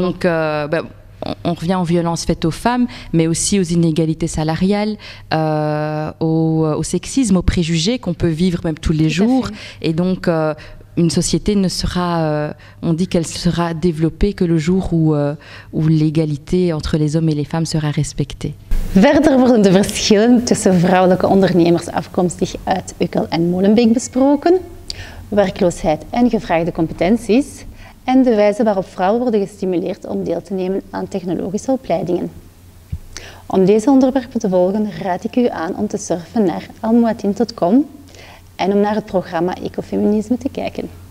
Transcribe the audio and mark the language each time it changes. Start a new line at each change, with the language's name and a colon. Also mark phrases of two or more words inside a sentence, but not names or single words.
French: Donc, on revient aux violences faites aux femmes, mais aussi aux inégalités salariales, au sexisme, aux préjugés qu'on peut vivre même tous les jours. Et donc, une société ne sera, on dit qu'elle sera développée que le jour où l'égalité entre les hommes et les femmes sera respectée.
Dutch: Verder worden de verschillen tussen vrouwelijke ondernemers afkomstig uit Ukkel en Molenbeek besproken, werkloosheid en gevraagde competenties en de wijze waarop vrouwen worden gestimuleerd om deel te nemen aan technologische opleidingen. Om deze onderwerpen te volgen raad ik u aan om te surfen naar almoatine.com en om naar het programma Ecofeminisme te kijken.